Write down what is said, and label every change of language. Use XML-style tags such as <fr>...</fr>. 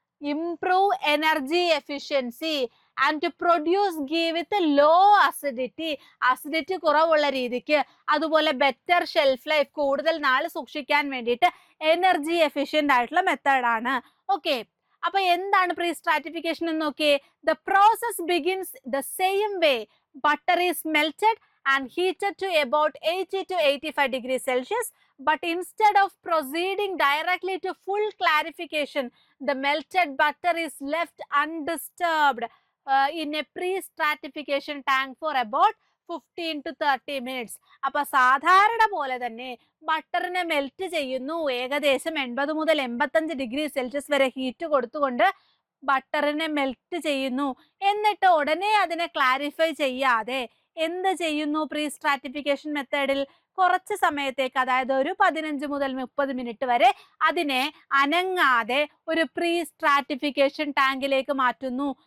<en>improve energy efficiency and to produce ghee with a low acidity, acidity</en> <ml>കുറവുള്ള രീതിക്ക്, അതുപോലെ</ml> <en>better shelf life,</en> <ml>കൂടുതൽ നാൾ സൂക്ഷിക്കാൻ വേണ്ടിയിട്ട്</ml> <en>energy efficient</en> <ml>ആയിട്ടുള്ള മെത്തേഡാണ്. ഓക്കെ, അപ്പൊ എന്താണ് പ്രീ സ്ട്രാറ്റിഫിക്കേഷൻ എന്ന് നോക്കിയേ.</ml> <en>The process begins the same way. Butter is melted and heated to about 80 to 85 degrees Celsius. But instead of proceeding directly to full clarification, the melted butter is left undisturbed in a pre-stratification tank for about 15 to 30 minutes.</en> <ml>അപ്പൊ സാധാരണ പോലെ തന്നെ ബട്ടറിനെ melt ചെയ്യുന്നു. ഏകദേശം 80 മുതൽ 85 degree Celsius വരെ heat കൊടുത്തുകൊണ്ട് ബട്ടറിനെ melt ചെയ്യുന്നു. എന്നിട്ട് ഉടനെ അതിനെ ക്ലാരിഫൈ ചെയ്യാതെ എന്ത് ചെയ്യുന്നു? പ്രീ സ്ട്രാറ്റിഫിക്കേഷൻ മെത്തേഡിൽ കുറച്ച് സമയത്തേക്ക്, അതായത് ഒരു 15 മുതൽ 30 മിനിറ്റ് വരെ അതിനെ അനങ്ങാതെ ഒരു പ്രീ സ്ട്രാറ്റിഫിക്കേഷൻ ടാങ്കിലേക്ക് മാറ്റുന്നു.</ml>